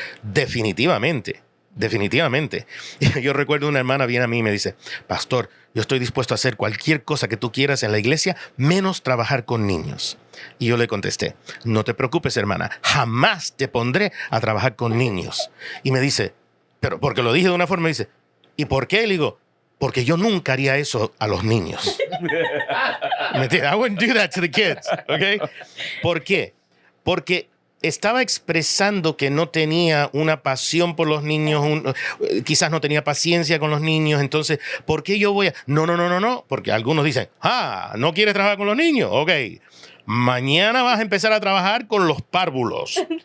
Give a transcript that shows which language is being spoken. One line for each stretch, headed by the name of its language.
Spanish: Definitivamente. Definitivamente. Yo recuerdo una hermana viene a mí y me dice, pastor, yo estoy dispuesto a hacer cualquier cosa que tú quieras en la iglesia, menos trabajar con niños. Y yo le contesté, no te preocupes, hermana, jamás te pondré a trabajar con niños. Y me dice, pero porque lo dije de una forma, me dice, ¿y por qué? Le digo, porque yo nunca haría eso a los niños. ¿Me entiendes?
English: I wouldn't do that to the kids, ¿ok?
Spanish: ¿Por qué? Porque estaba expresando que no tenía una pasión por los niños, quizás no tenía paciencia con los niños, entonces, ¿por qué yo voy a...? No, porque algunos dicen, ¿no quieres trabajar con los niños? Ok, mañana vas a empezar a trabajar con los párvulos.